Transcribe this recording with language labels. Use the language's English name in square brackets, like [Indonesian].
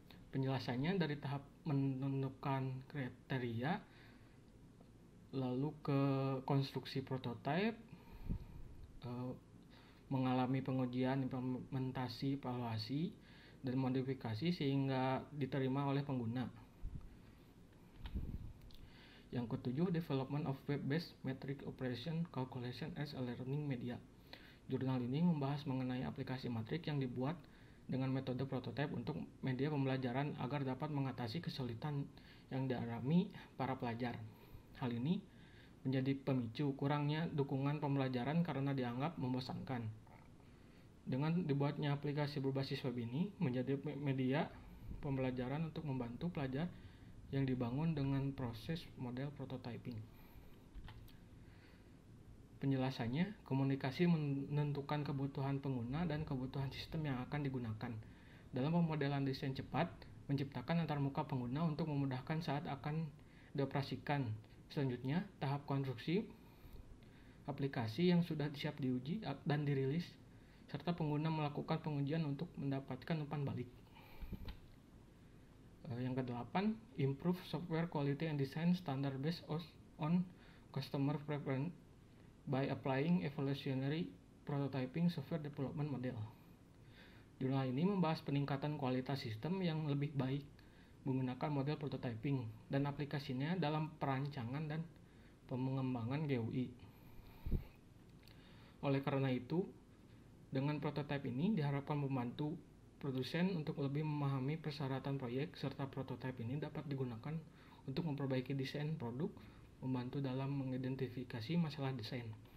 [Indonesian] Penjelasannya dari tahap menentukan kriteria, lalu ke konstruksi prototipe, mengalami pengujian, implementasi, evaluasi, dan modifikasi sehingga diterima oleh pengguna. Yang ketujuh, [English] development of web-based metric operation calculation as a learning media. [Indonesian] Jurnal ini membahas mengenai aplikasi matrik yang dibuat dengan metode prototipe untuk media pembelajaran agar dapat mengatasi kesulitan yang dialami para pelajar. Hal ini menjadi pemicu kurangnya dukungan pembelajaran karena dianggap membosankan. Dengan dibuatnya aplikasi berbasis web ini menjadi media pembelajaran untuk membantu pelajar yang dibangun dengan proses model prototyping. Penjelasannya, komunikasi menentukan kebutuhan pengguna dan kebutuhan sistem yang akan digunakan. Dalam pemodelan desain cepat, menciptakan antarmuka pengguna untuk memudahkan saat akan dioperasikan. Selanjutnya, tahap konstruksi aplikasi yang sudah siap diuji dan dirilis, serta pengguna melakukan pengujian untuk mendapatkan umpan balik. Yang kedelapan, [English] improve software quality and design standard based on customer preference by applying evolutionary prototyping software development model. [Indonesian] Jurnal ini membahas peningkatan kualitas sistem yang lebih baik menggunakan model prototyping dan aplikasinya dalam perancangan dan pengembangan GUI. Oleh karena itu, dengan prototipe ini diharapkan membantu produsen untuk lebih memahami persyaratan proyek, serta prototipe ini dapat digunakan untuk memperbaiki desain produk, membantu dalam mengidentifikasi masalah desain.